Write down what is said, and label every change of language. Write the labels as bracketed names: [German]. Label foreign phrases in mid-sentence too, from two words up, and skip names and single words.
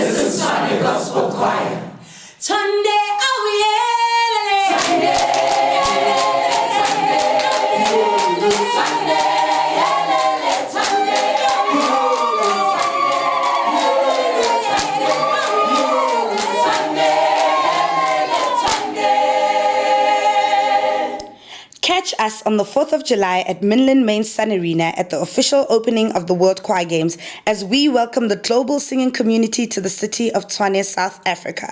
[English] Tshwane Gospel Choir. [Zulu] Tshwane, awuyelele. Tshwane, Tshwane, Tshwane, yelele, Tshwane, [English] Catch us on the 4th of July at Midland Main Sun Arena at the official opening of the World Choir Games as we welcome the global singing community to the city of Tshwane, South Africa.